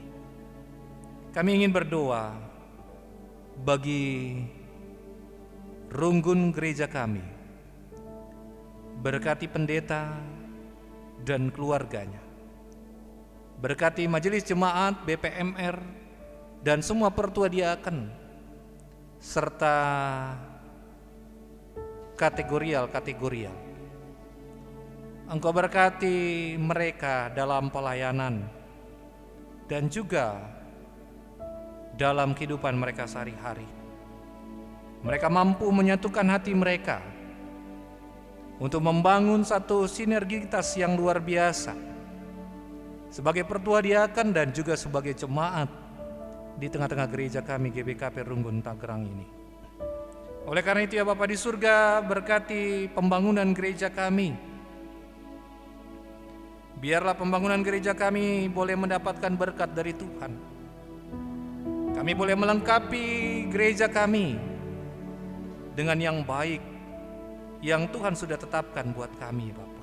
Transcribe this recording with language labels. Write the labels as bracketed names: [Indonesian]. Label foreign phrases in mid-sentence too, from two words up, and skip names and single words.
[Indonesian] Kami ingin berdoa bagi runggun gereja kami. Berkati pendeta dan keluarganya. Berkati majelis jemaat, BPMR, dan semua pertua diaken, serta kategorial. Engkau berkati mereka dalam pelayanan dan juga dalam kehidupan mereka sehari-hari. Mereka mampu menyatukan hati mereka untuk membangun satu sinergitas yang luar biasa sebagai pertua diaken dan juga sebagai jemaat di tengah-tengah gereja kami GBKP Runggun Tangerang ini. Oleh karena itu ya Bapa di surga, berkati pembangunan gereja kami. Biarlah pembangunan gereja kami boleh mendapatkan berkat dari Tuhan. Kami boleh melengkapi gereja kami dengan yang baik yang Tuhan sudah tetapkan buat kami Bapa.